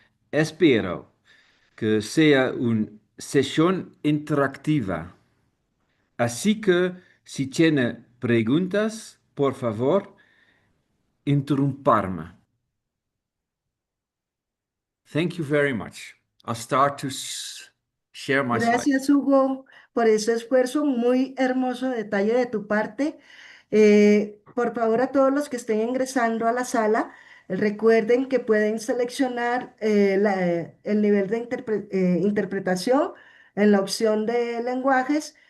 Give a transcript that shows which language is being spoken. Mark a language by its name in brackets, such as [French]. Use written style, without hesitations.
[Spanish] Espero que sea una sesión interactiva. Así que si tiene preguntas, por favor, interrumparme. [English] Thank you very much. I'll start to share my slide. [Spanish] Gracias, Hugo, por ese esfuerzo, muy hermoso detalle de tu parte. Por favor, a todos los que estén ingresando a la sala, recuerden que pueden seleccionar el nivel de interpretación en la opción de lenguajes.